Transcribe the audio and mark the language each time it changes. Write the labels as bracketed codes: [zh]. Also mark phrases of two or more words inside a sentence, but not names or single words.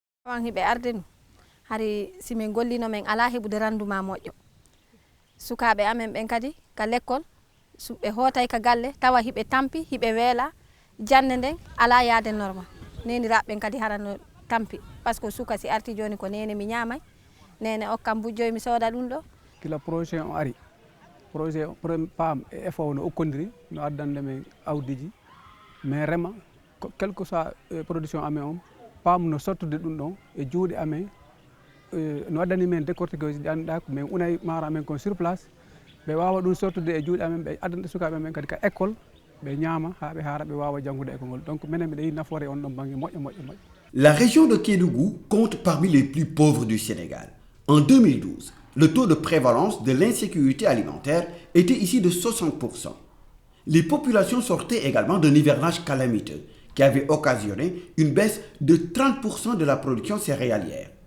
[ff] Hiɓe ardenu hari simin gollino men ala heɓude rendement moƴƴo. Sukaɓe amen ɓen kadi ka l'école ɓe hootay ka galle tawa hiɓe tampi hiɓe weela jande nden ala yaade normal. Neniraɓe ɓen kadi harano tampi [fr] par ce que [ff] suka si arti joni ko nene mi ñamay nene okkam bujjoy mi sooda ɗum ɗo. Kila projet o ari projet PAM e FAO no okkodiri no addande men awdiji mais rema [fr] quel que soit [ff] production amen on PAM no sottude ɗum ɗon e juuɗe amen no waddani men décortiqueuse ɗi annduɗa ko min unay maaro amen kon [fr] sur place [ff] ɓe wawa ɗum sottude e juuɗe amen ɓe addana sukaɓe men kadi ka école ɓe ñaama ha ɓe haara ɓe wawa janngude école ngol donc minen mbiɗa yi nafoore on ɗon banggue moƴƴo. [fr] La région de Kédougou compte parmi les plus pauvres du Sénégal. En 2012, le taux de prévalence de l'insécurité alimentaire était ici de 60%. Les populations sortaient également d'un hivernage calamiteux qui avait occasionné une baisse de 30% de la production céréalière.